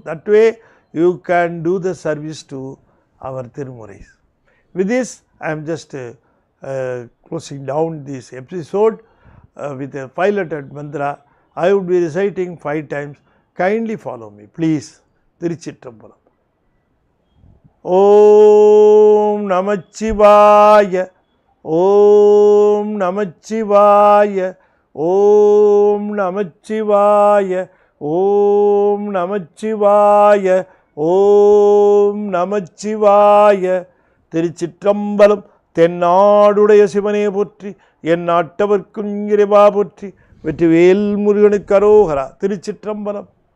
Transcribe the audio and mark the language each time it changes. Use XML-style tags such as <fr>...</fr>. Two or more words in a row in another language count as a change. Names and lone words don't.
<en>That way you can do the service to our Tirumurais. With this, I am just closing down this episode with a 5-lettered mantra. I would be reciting 5 times. Kindly follow me, please.</en> <sa>Tiruchitrambalam. ॐ नमः शिवाय. ॐ नमः शिवाय. ॐ नमः शिवाय. ॐ नमः शिवाय। ॐ नमः शिवाय. Tiruchitrambalam.</sa> <ta>தென்னாடுடைய சிவனே போற்றி, என் நாட்டவர்க்கும் இறைவா போற்றி, வெற்றிவேல் முருகனுக்கு அரோகரா. திருச்சிற்றம்பலம்.</ta>